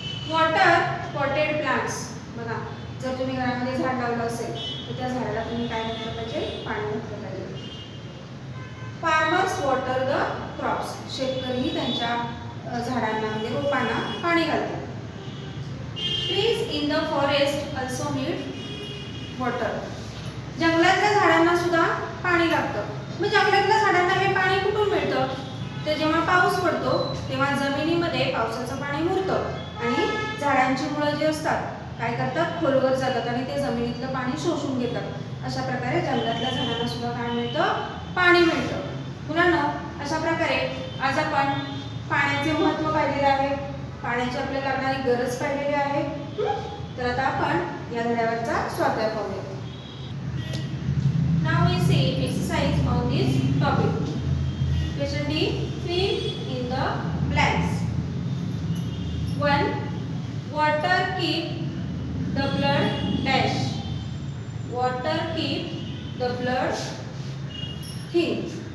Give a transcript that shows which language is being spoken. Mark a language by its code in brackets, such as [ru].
[en] Water potted plants. [mr] बघा, जर तुम्ही घरामध्ये झाड लावलं असेल तर त्या झाडाला तुम्ही काय घातलं पाहिजे, पाणी घातलं पाहिजे. [en] Farmers water the crops. [mr] शेतकरी त्यांच्या झाडांना म्हणजे रोपांना पाणी घालतात. [en] Trees in the forest also need water. [mr] जंगलातल्या झाडांना सुद्धा पाणी लागतं. मग जंगलातल्या झाडांना हे पाणी कुठून मिळतं? तर जेव्हा पाऊस पडतो तेव्हा जमिनीमध्ये पावसाचं पाणी मुरतं आणि झाडांची मुळं जी असतात काय करतात, खोलवर जातात आणि ते जमिनीतलं पाणी शोषून घेतात. अशा प्रकारे जंगलातल्या झाडांना सुद्धा काय मिळतं, पाणी मिळतं. मुलांनो, अशा प्रकारे आज आपण पाण्याचे महत्त्व पाहिलेले आहे, पाण्याची आपल्याला लागणारी गरज पाहिलेली आहे. तर आता आपण या धड्यावरचा स्वाध्याय पाहूया. [en] Now we see exercise on this topic. Question D, fill in the blanks. 1. Water keep the blood dash. Water keep the blood thin.